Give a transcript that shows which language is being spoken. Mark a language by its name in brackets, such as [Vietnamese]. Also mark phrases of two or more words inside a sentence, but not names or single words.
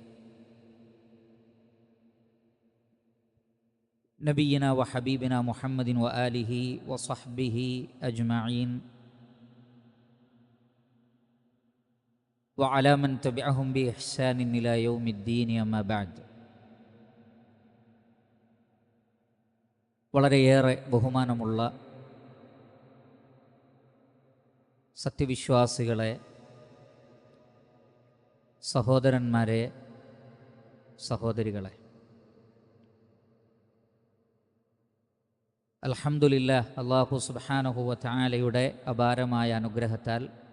[Arabic] نبينا وحبيبنا محمد وآله وصحبه أجمعين وعلى من تبعهم بإحسان إلى يوم الدين أما بعد. [Malayalam] വളരെയേറെ ബഹുമാനമുള്ള സത്യവിശ്വാസികളെ, സഹോദരന്മാരെ, സഹോദരികളെ, അൽഹംദുലില്ലാഹ്, [Arabic] الله سبحانه وتعالى [Malayalam] അപാരമായ അനുഗ്രഹത്താൽ